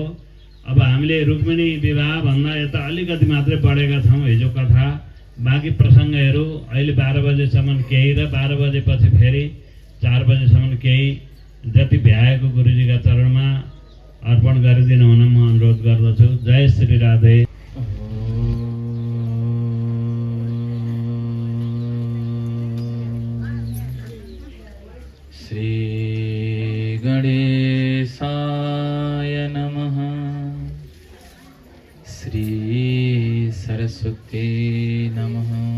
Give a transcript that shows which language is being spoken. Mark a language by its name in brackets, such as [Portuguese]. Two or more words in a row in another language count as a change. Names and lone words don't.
[Nepali] अब हामीले रुक्मिणी विवाह भन्दा यता अलिकति मात्रै बढेका छौँ हिजो कथा। बाँकी प्रसङ्गहरू अहिले 12 बजेसम्म केही र 12 बजेपछि फेरि 4 बजेसम्म केही जति भ्याएको गुरुजीका चरणमा अर्पण गरिदिनु हुन म अनुरोध गर्दछु। [Sanskrit] जय श्री राधे। श्री गणेशाय नमः। श्री सरस्वती नमः।